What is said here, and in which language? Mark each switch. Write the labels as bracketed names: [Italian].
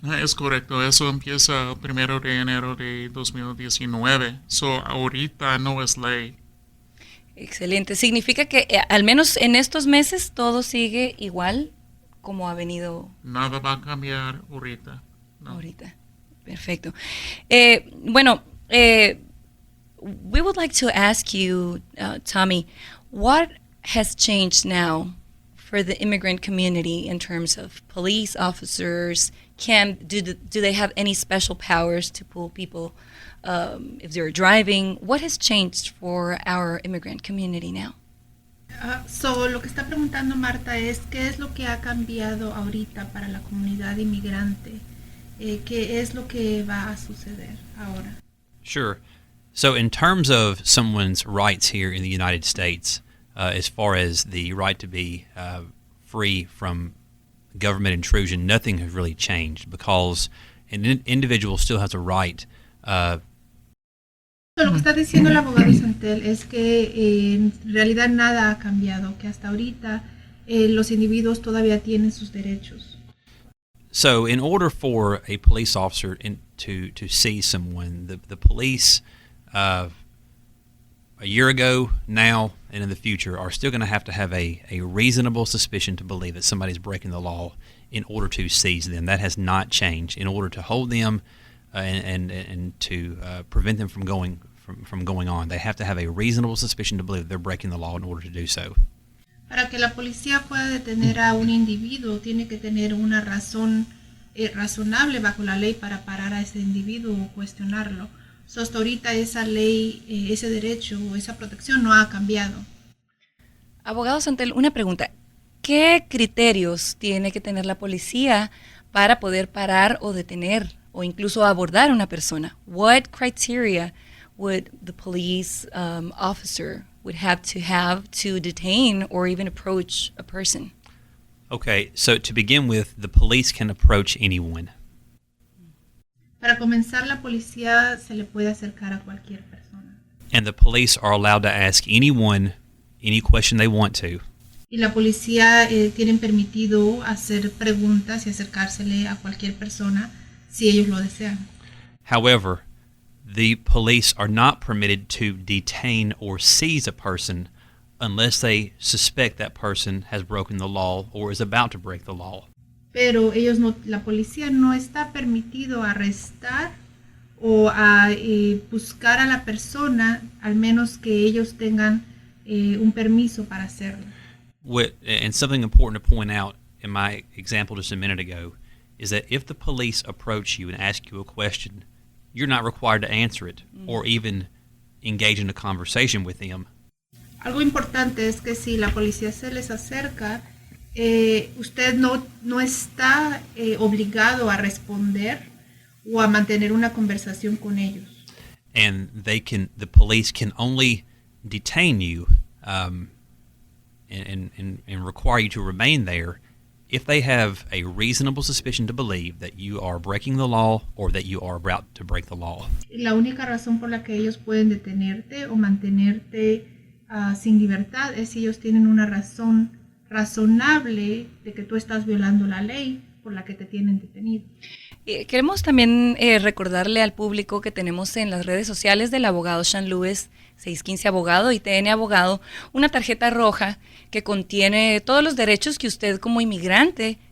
[Spanish] Es correcto, eso empieza el 1 de enero de 2019. Ahorita no es ley. Excelente. Significa que al menos en estos meses todo sigue igual como ha venido. Nada va a cambiar ahorita. No. Ahorita. Perfecto. [English] We would like to ask you, Tommy, what has changed now for the immigrant community in terms of police officers? Do they have any special powers to pull people if they're driving? What has changed for our immigrant community now? [Spanish] Lo que está preguntando Marta es qué es lo que ha cambiado ahorita para la comunidad inmigrante, qué es lo que va a suceder ahora. [English] Sure. So in terms of someone's rights here in the United States, as far as the right to be free from government intrusion, nothing has really changed because an individual still has a right. [Spanish] Lo que está diciendo el abogado Santel es que en realidad nada ha cambiado, que hasta ahorita los individuos todavía tienen sus derechos. [English] So in order for a police officer to see someone, the police a year ago, now, and in the future are still going to have a reasonable suspicion to believe that somebody's breaking the law in order to seize them. That has not changed. In order to hold them and to prevent them from going on, they have to have a reasonable suspicion to believe that they're breaking the law in order to do so. [Spanish] Para que la policía pueda detener a un individuo, tiene que tener una razón razonable bajo la ley para parar a ese individuo o cuestionarlo. Hasta ahorita esa ley, ese derecho o esa protección no ha cambiado. Abogado Santel, una pregunta. ¿Qué criterios tiene que tener la policía para poder parar o detener o incluso abordar a una persona? [English] What criteria would the police officer would have to detain or even approach a person? Okay, so to begin with, the police can approach anyone. [Spanish] Para comenzar, la policía se le puede acercar a cualquier persona. [English] And the police are allowed to ask anyone any question they want to. [Spanish] Y la policía tienen permitido hacer preguntas y acercársele a cualquier persona si ellos lo desean. [English] However, the police are not permitted to detain or seize a person unless they suspect that person has broken the law or is about to break the law. [Spanish] Pero la policía no está permitido arrestar o a buscar a la persona, al menos que ellos tengan un permiso para hacerlo. [English] And something important to point out in my example just a minute ago is that if the police approach you and ask you a question, you're not required to answer it or even engage in a conversation with them. [Spanish] Algo importante es que si la policía se les acerca, usted no está obligado a responder o a mantener una conversación con ellos. [English] And the police can only detain you and require you to remain there if they have a reasonable suspicion to believe that you are breaking the law or that you are about to break the law. [Spanish] La única razón por la que ellos pueden detenerte o mantenerte sin libertad es si ellos tienen una razón razonable de que tú estás violando la ley por la que te tienen detenido. Queremos también recordarle al público que tenemos en las redes sociales del abogado Sean Lewis, 615 Abogado y TN Abogado, una tarjeta roja que contiene todos los derechos que usted como inmigrante